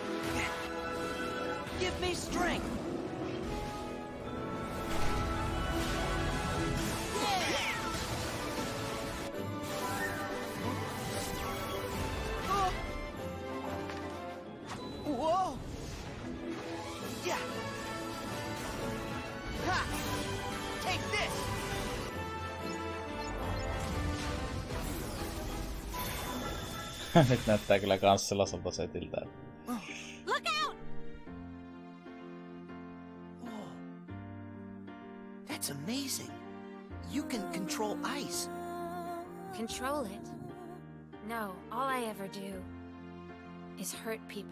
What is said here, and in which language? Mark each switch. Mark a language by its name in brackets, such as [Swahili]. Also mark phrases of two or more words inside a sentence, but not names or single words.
[English] Give me strength. Whoa! Yeah! Ha! Take this! [Finnish] Nyt näyttää kyllä kans sellaiselta setiltä. [English] Look out! Oh. That's amazing. You can control ice. Control it? No, all I ever do is hurt people.